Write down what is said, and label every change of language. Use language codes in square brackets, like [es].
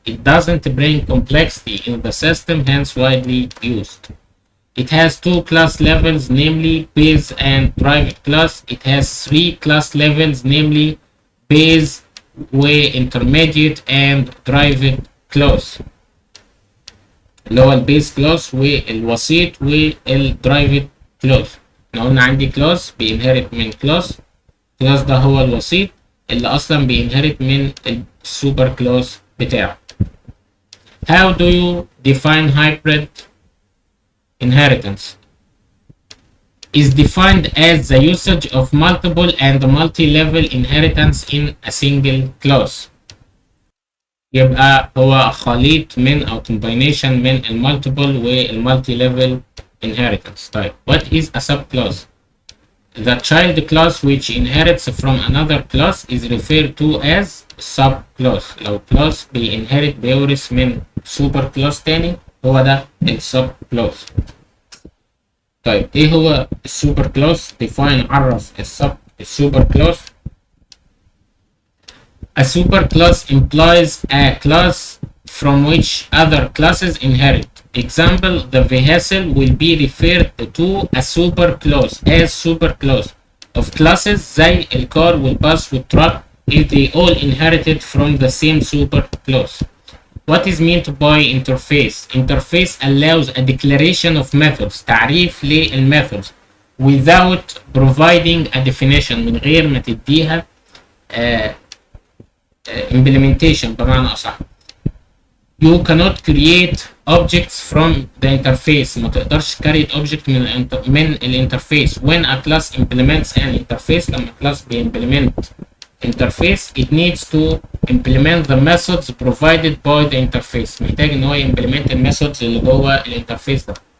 [en] It doesn't bring complexity in the system, hence widely used. It has two class levels, namely base and derived class. It has three class levels, namely base, intermediate, and derived class. [ar] اللي هو البيس كلاس والوسيط والدرايفد كلاس. احنا قلنا عندي كلاس بينهرت من كلاس ده هو الوسيط اللي اصلا بينهرت من السوبر كلاس بتاعه. [en] How do you define hybrid inheritance? is defined as the usage of multiple and multi-level inheritance in a single class. [ar] يبقى هو خليط من أو combination من المالتيبل والمالتي ليفل inheritance. طيب [en] what is a subclass? The child class which inherits from another class is referred to as subclass. [ar] لو class بيورث من super class تاني هو ده السبكلاس. طيب ايه هو السوبر كلاس؟ define عرف السوبر كلاس. [en] A superclass implies a class from which other classes inherit. Example, the vehicle will be referred to a superclass as superclass of classes [ar] زي الكار والباص والتراك [en] if they all inherited from the same superclass. What is meant by interface? Interface allows a declaration of methods, [ar] تعريف للmethods [en] without providing a definition [ar] من غير ما تديها [en] implementation [ar] بمعنى أصح. [en] You cannot create objects from the interface. [ar] ما تقدرش create object من الانترفيس. [en] When a class implements an interface [ar] لما class بيimplement interface [en] it needs to implement the methods provided by the interface. [ar] محتاج ان هو implement الميثودز اللي جوه الانترفيس ده.